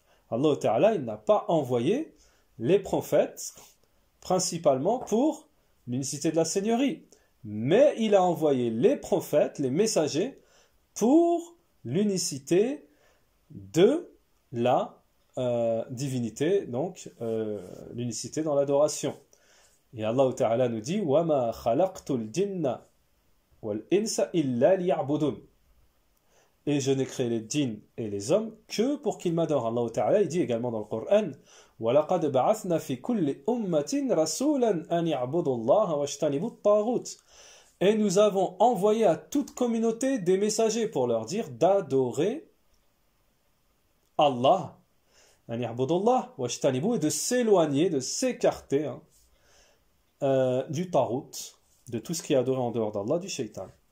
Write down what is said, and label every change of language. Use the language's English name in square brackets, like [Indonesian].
[French] Allah Ta'ala, il n'a pas envoyé les prophètes principalement pour l'unicité de la seigneurie, mais il a envoyé les prophètes, les messagers, pour l'unicité de la divinité, donc l'unicité dans l'adoration. Et Allah Ta'ala nous dit [Arabic] وَمَا خَلَقْتُ الْجِنَّ وَالْإِنسَ إِلَّا لِيَعْبُدُونَ. [French] Et je n'ai créé les djinns et les hommes que pour qu'ils m'adorent. Allah Ta'ala, il dit également dans le Coran [Arabic] وَلَقَدْ بَعَثْنَا فِي كُلِّ أُمَّةٍ رَسُولًا أَنْ يَعْبُدُوا اللَّهَ وَاجْتَنِبُوا الطَّاغُوتَ. [French] Et nous avons envoyé à toute communauté des messagers pour leur dire d'adorer Allah, [Arabic] أَنْ يَعْبُدُوا اللَّهَ وَاجْتَنِبُوا, [French] et de s'éloigner, de s'écarter du tarout, de tout ce qui est adoré en dehors d'Allah, du shaitan.